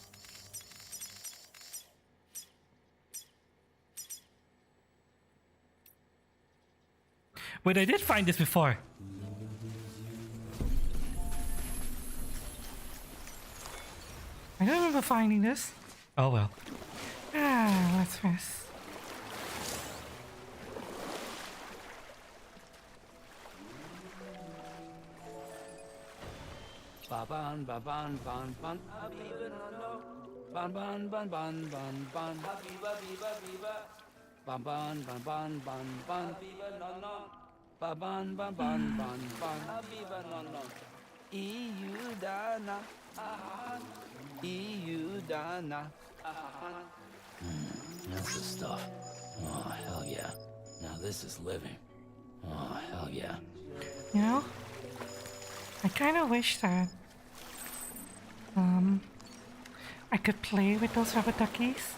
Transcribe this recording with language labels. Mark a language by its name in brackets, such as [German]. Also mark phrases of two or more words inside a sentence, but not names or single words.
[English] Wait, I did find this before. I don't remember finding this. Oh well. Ah, let's rest. Ba ban ba ban ban ban habiba no no ban ban ban ban ban ban habiba biba biba ban ban ban ban ban ban habiba no no ba ban ban ban ban ban habiba no no EU dana EU dana That's the stuff. Oh hell yeah. Now this is living. Oh hell yeah. You know, I kind of wish that I could play with those rubber duckies.